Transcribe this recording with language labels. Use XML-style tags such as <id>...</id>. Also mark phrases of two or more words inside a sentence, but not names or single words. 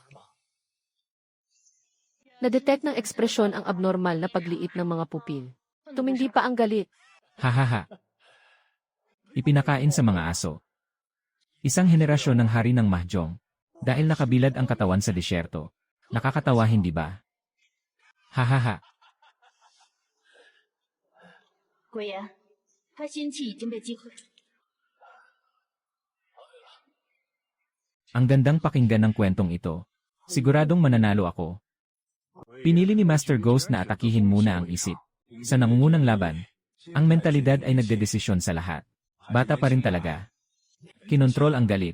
<tl>Nadetect ng ekspresyon ang abnormal na pagliit ng mga pupil. Tumindi pa ang galit. Hahaha. Ipinakain sa mga aso. Isang henerasyon ng hari ng Mahjong. Dahil nakabilad ang katawan sa disyerto. Nakakatawa, hindi ba? Hahaha.</tl> <zh>鬼爷，他心气已经被击溃。</zh> <tl>Ang gandang pakinggan ng kwentong ito. Siguradong mananalo ako. Pinili ni Master Ghost na atakihin muna ang isip. Sa nangungunang laban, ang mentalidad ay nagdedesisyon sa lahat. Bata pa rin talaga. Kinontrol ang galit.</tl>